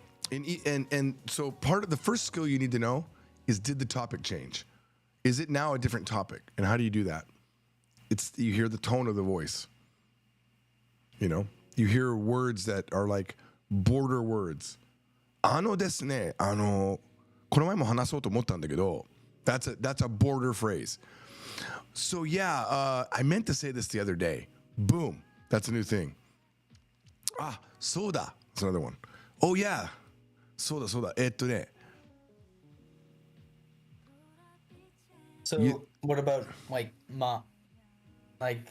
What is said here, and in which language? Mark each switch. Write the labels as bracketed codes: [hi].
[en] And so part of the first skill you need to know is, did the topic change? Is it now a different topic? And how do you do that? You hear the tone of the voice. You know, you hear words that are like border words. [ja] ですね、この前も話そうと思ったんだけど, [en] that's a border phrase. So yeah, I meant to say this the other day. Boom, that's a new thing. そうだ, that's another one. Oh yeah. [ja] そうだそうだ。 [en] So what about like ma? Like